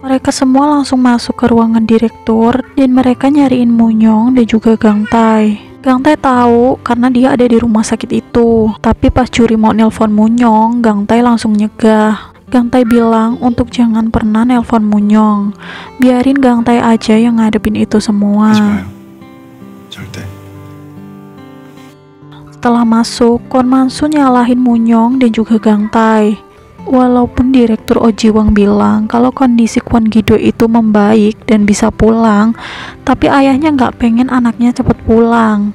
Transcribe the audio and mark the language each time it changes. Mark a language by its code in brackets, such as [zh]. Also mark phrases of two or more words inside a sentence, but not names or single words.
[id] Mereka semua langsung masuk ke ruangan direktur dan mereka nyariin Munyong dan juga Gang Tae. Gang Tae tahu karena dia ada di rumah sakit itu. Tapi pas Juri mau nelpon Munyong, Gang Tae langsung nyegah. Gang Tae bilang untuk jangan pernah nelpon Munyong. Biarin Gang Tae aja yang ngadepin itu semua. [ko] 하지 마요. 절대. [id] Setelah masuk, Kwon Man-soo nyalahin Munyong dan juga Gang Tae. Walaupun Direktur Oh Ji-wang bilang kalau kondisi Kwon Gi-do itu membaik dan bisa pulang, tapi ayahnya nggak pengen anaknya cepet pulang.